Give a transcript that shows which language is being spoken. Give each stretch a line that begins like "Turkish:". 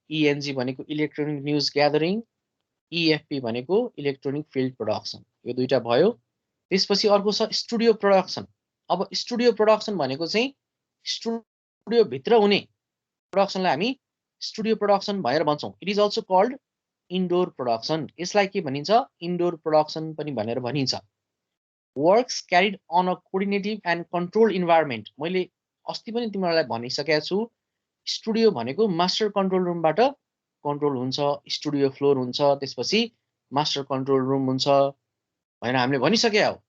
Nepali: ENG भनेको electronic news gathering, EFP भनेको electronic field production. यो दुईटा भयो। त्यसपछि अर्को छ स्टुडियो प्रोडक्सन। अब स्टुडियो प्रोडक्सन भनेको चाहिँ स्टुडियो भित्र हुने प्रोडक्सनलाई हामी स्टुडियो प्रोडक्सन भनेर भन्छौँ।
English: It is also called indoor production.
Nepali: यसलाई के भनिन्छ? इन्डोर प्रोडक्सन पनि भनेर भनिन्छ।
English: Works carried on a coordinative and control environment.
Nepali: मैले अस्ति पनि तिमीहरूलाई भनिसकेको छु, स्टुडियो भनेको मास्टर कन्ट्रोल रुमबाट कन्ट्रोल हुन्छ, स्टुडियो फ्लोर हुन्छ, त्यसपछि मास्टर कन्ट्रोल रुम हुन्छ भनेर हामीले भनिसकेका हौ।